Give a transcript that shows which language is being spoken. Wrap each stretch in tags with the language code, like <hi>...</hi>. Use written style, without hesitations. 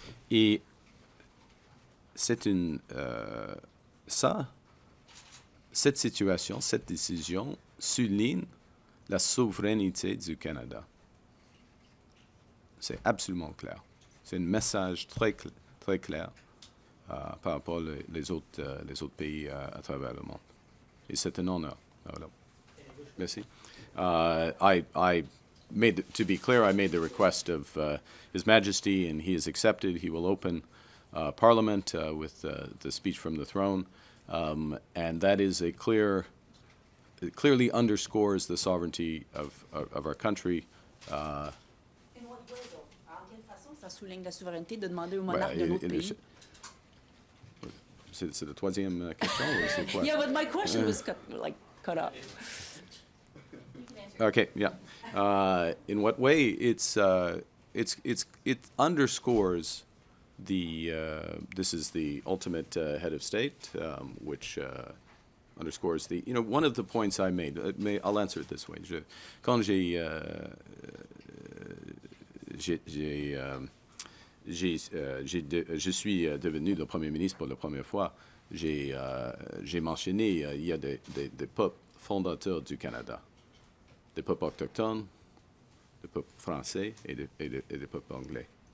<fr>Et c'est cette situation, cette décision souligne la souveraineté du Canada. C'est absolument clair. C'est un message très clair par rapport aux autres pays à travers le monde. Et c'est un honneur. Voilà. Merci.</fr> <en>To be clear, I made the request of His Majesty, and he has accepted. He will open Parliament with the speech from the throne, and that is it clearly underscores the sovereignty of our country.</en> <fr>En quelle façon ça souligne la souveraineté de demander au monarque de notre pays? C'est la troisième question ou c'est quoi?</fr> <en>Yeah, but my question was cut off. Okay, yeah. In what way? It underscores this is the ultimate head of state, which underscores one of the points I made. I'll answer it this way.</en> <fr>Quand je suis devenu le Premier ministre pour la première fois, j'ai mentionné il y a des peuples fondateurs du Canada, des peuples autochtones, des peuples français et des peuples anglais.</fr>